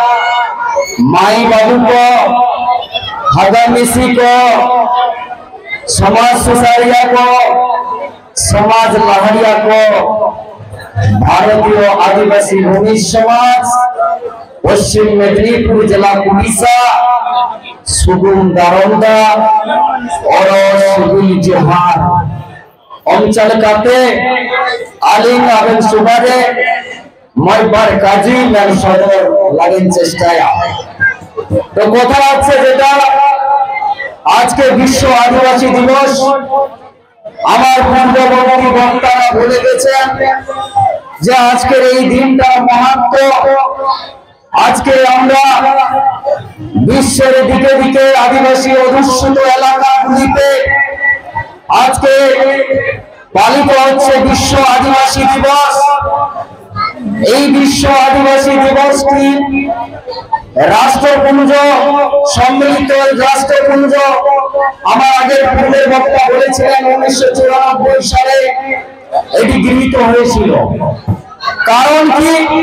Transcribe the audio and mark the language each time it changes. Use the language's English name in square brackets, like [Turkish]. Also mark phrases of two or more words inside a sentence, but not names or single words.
[Santali] माई बाबू को हदामिसी को समाज सुसारिया को समाज लहरिया को भारतीय आदिवासी भूमि समाज पश्चिम मेदिनीपुर जिला उड़ीसा सुगुन दारोंदा और सुगुल जोहार अंचल काते आलिंग आवेन सुबारे मयबार काजी मेन सदर लागेन चेष्टाया तो कथा [Bangla] আছে যেটা আজকে বিশ্ব আদিবাসী দিবস আমার পূর্ববর্তী বক্তারা বলে গেছেন যে আজকের এই দিনটা মাহাত্ম্য আজকে আমরা বিশ্বের দিকে দিকে আদিবাসী অধ্যুষিত এলাকাগুলিতে আজকে পালিত হচ্ছে বিশ্ব আদিবাসী দিবস এই বিশ্ব আদিবাসী দিবসটি রাষ্ট্রপুঞ্জ সম্মিলিত রাষ্ট্রপুঞ্জ আমার আগের পূর্বের বক্তা বলেছিলেন 1994 সালে এটি গৃহীত হয়েছিল কারণ কি